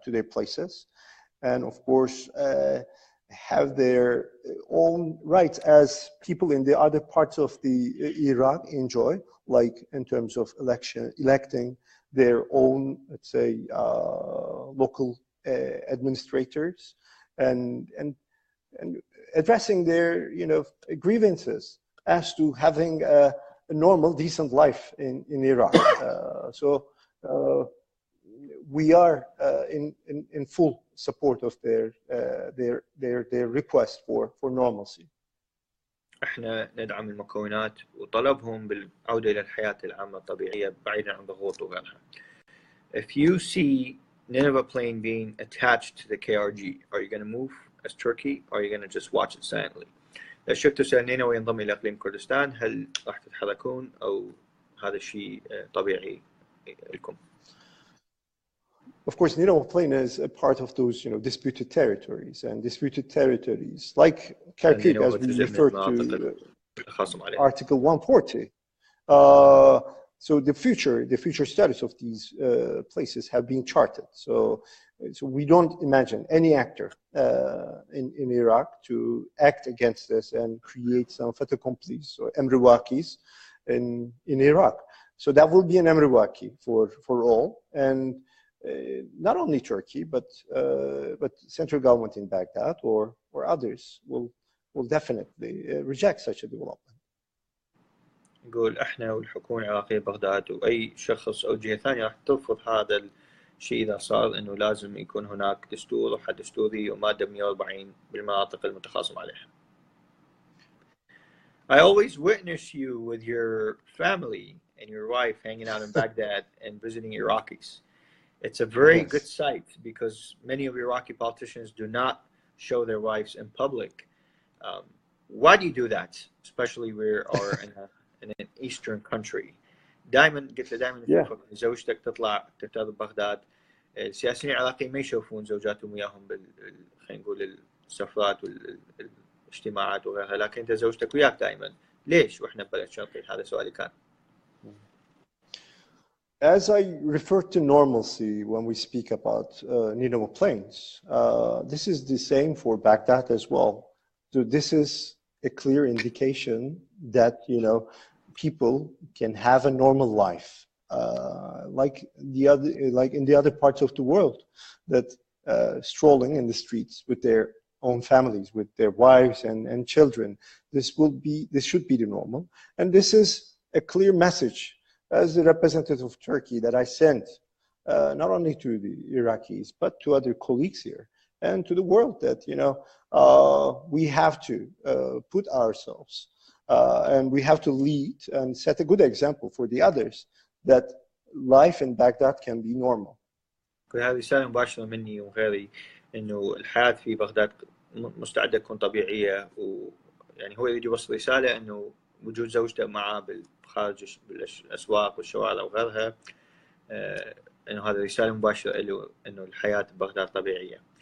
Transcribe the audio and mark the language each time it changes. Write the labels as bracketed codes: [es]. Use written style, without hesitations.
[en] places, and of course have their own rights as people in the other parts of the Iraq enjoy, like in terms of electing their own, let's say, local administrators, and addressing their grievances as to having a normal, decent life in Iraq. So we are in full support of their request for normalcy. [ar] احنا ندعم المكونات وطلبهم بالعودة إلى الحياة العامة الطبيعية بعيدا عن ضغوط وغيرها. [en] If you see Nineveh Plain being attached to the KRG, are you going to move as Turkey, or are you going to just watch it silently? [ar] إذا شفتوا سهل نينوى ينضم إلى إقليم كردستان، هل راح تتحركون أو هذا الشيء طبيعي لكم؟ [en] Of course, Nineveh Plain is a part of those, disputed territories, and disputed territories like Kirkuk, as we refer to Article 140. So the future status of these places have been charted. So we don't imagine any actor in Iraq to act against this and create some fait accompli or emriwakis in Iraq. So that will be an emriwaki for all, and not only Turkey, but central government in Baghdad or others will definitely reject such a development. [ar] يقول احنا والحكومة العراقية بغداد واي شخص او جهة ثانية راح ترفض هذا الشيء اذا صار انه لازم يكون هناك دستور وحد دستوري ومادة 140 بالمناطق المتخاصم عليها. [en] I always witness you with your family and your wife hanging out in Baghdad and visiting Iraqis. It's a very good sight because many of Iraqi politicians do not show their wives in public. Why do you do that? Especially we are in an eastern country. [ar] دائما قلت له دائما زوجتك تطلع تفترض ببغداد، السياسيين العراقيين ما يشوفون زوجاتهم وياهم خلينا نقول السفرات والاجتماعات وغيرها، لكن انت زوجتك وياك دائما. ليش واحنا ببلد شرقي؟ هذا سؤالي كان. [en] As I refer to normalcy when we speak about Nineveh Plains, this is the same for Baghdad as well. So this is a clear indication that people can have a normal life, like in the other parts of the world, that strolling in the streets with their own families with their wives and children. This should be the normal. And this is a clear message as the representative of Turkey that I sent not only to the Iraqis, but to other colleagues here and to the world that, we have to put ourselves and we have to lead and set a good example for the others that life in Baghdad can be normal. [ar] هذه رسالة مباشرة مني وغيري إنه الحياة في بغداد مستعدة تكون طبيعية، ويعني هو يريد يوصل رسالة إنه وجود زوجته معه بالخارج بالأسواق والشوارع وغيرها، إنه هذا رسالة مباشرة له إنه الحياة ببغداد طبيعية.